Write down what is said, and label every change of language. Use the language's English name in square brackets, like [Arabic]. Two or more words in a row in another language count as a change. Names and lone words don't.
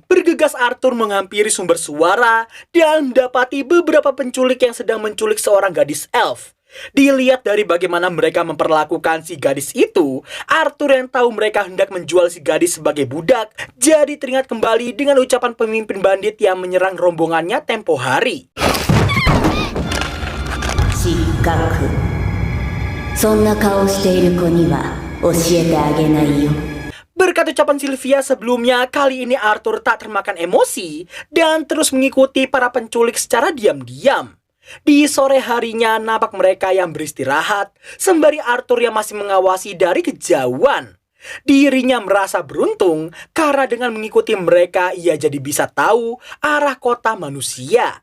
[Indonesian] bergegas Arthur menghampiri sumber suara dan mendapati beberapa penculik yang sedang menculik seorang gadis elf. Dilihat dari bagaimana mereka memperlakukan si gadis itu, Arthur yang tahu mereka hendak menjual si gadis sebagai budak, jadi teringat kembali dengan ucapan pemimpin bandit yang menyerang rombongannya tempo hari. [Japanese] 資格。そんな顔している子には教えてあげないよ. [Indonesian] Berkat ucapan Sylvia sebelumnya, kali ini Arthur tak termakan emosi dan terus mengikuti para penculik secara diam-diam. Di sore harinya, nampak mereka yang beristirahat, sembari Arthur yang masih mengawasi dari kejauhan. Dirinya merasa beruntung karena dengan mengikuti mereka, ia jadi bisa tahu arah kota manusia.